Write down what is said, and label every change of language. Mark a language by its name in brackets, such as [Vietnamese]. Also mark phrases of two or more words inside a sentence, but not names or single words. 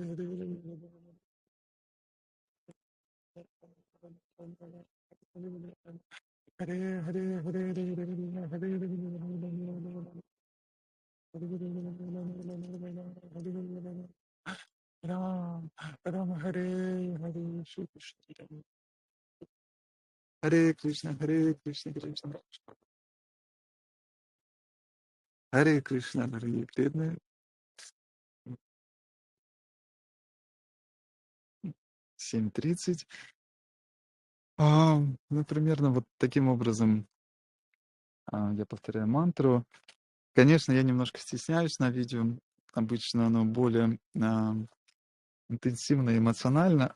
[Russian] Hare Hare Ram Ram Hare Hare Shri Krishna Hare Krishna Krishna Hare Krishna, дорогие преданные. 7:30. Ну, примерно вот таким образом я повторяю мантру. Конечно, я немножко стесняюсь на видео. Обычно оно более интенсивно и эмоционально.